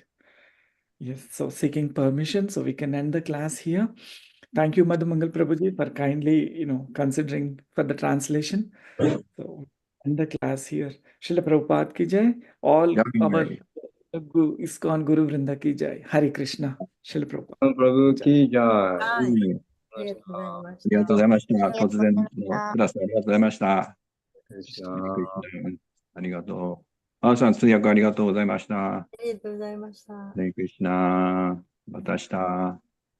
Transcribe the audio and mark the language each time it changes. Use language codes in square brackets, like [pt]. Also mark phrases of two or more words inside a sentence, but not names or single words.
[en] Yes, so seeking permission, so we can end the class here. Thank you, Madhumangal Prabhuji, for kindly, considering for the translation. So end the class here. [hi] Srila Prabhupada ki jai. [en] All our ISKCON Guru Vrinda [hi] ki jai. [en] Hare Krishna. Srila Prabhupada. [hi] Prabhu ki jai. [ja] はい。ありがとうございました。ありがとうございました。突然のクラスありがとうございました。ありがとう。あーさん、通訳ありがとうございました。ありがとうございました。ハレクリシナ。また明日。